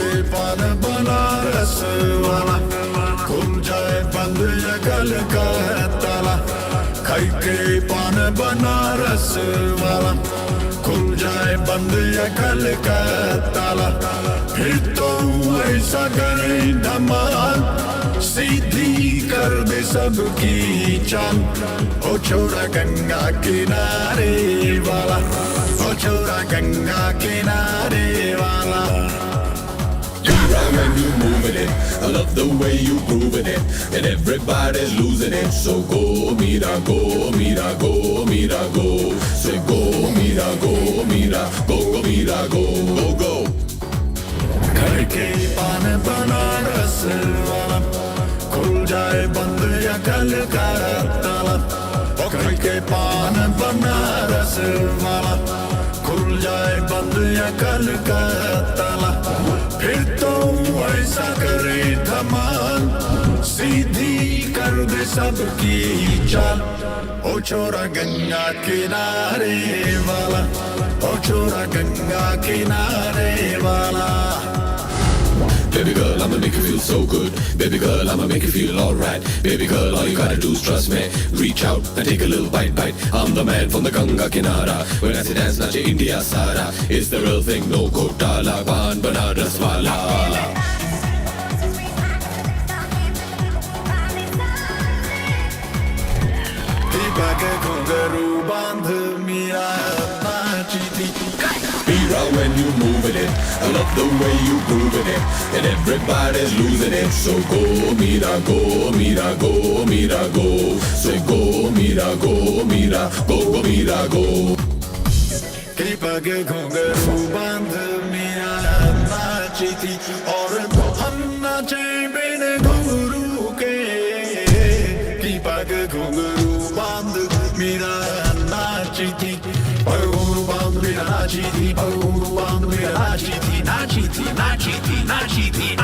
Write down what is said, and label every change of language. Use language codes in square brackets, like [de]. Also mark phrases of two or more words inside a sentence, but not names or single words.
[hi] पान बनारस वाला खुल जाए बंद ये गल का है ताला खाई के पान बनारस वाला खुल जाए बंद ये गल का है ताला फिर तो ऐसा करे धमाल सीधी कर दे सबकी चाल ओ छोरा गंगा किनारे वाला ओ छोरा गंगा किनारे वाला [en] When you moving it, I love the way you grooving it, and everybody's losing it. So go, mira, go, mira, go, mira, go. Say go, mira, go, mira, go, go, mira, go, go, go. [hi] घर के पान बनारस वाला खुल जाए बंद या कल का ताला घर के पान बनारस वाला खुल जाए बंद या कल का ताला फिर तो ऐसा करे धमाल सीधी कर दे सबकी चाल ओ छोरा गंगा किनारे वाला ओ छोरा गंगा किनारे वाला [en] Baby girl, I'ma make you feel so good. Baby girl, I'ma make you feel alright. Baby girl, all you gotta do is trust me. Reach out and take a little bite. I'm the man from the [hi] गंगा किनारा. [en] When I say dance, [hi] नाचे इंडिया सारा. [en] It's the real thing, no Kotala. [hi] पान बनारस वाला. [en] Mira, when you moving it, I love the way you grooving it, and everybody's losing it. So go, mira, go, mira, go, mira, go. Say go, mira, go, mira, go, go, mira, go. [hi] पग घुंघरू बांध मिया नाची थी और हम नाचे बिन घुंघरू के की पग घुंघरू बांध मेरा नाची थी पग घुंघरू बांध मेरा नाची थी पग घुंघरू बांध मेरा नाची थी नाची थी नाची थी नाची थी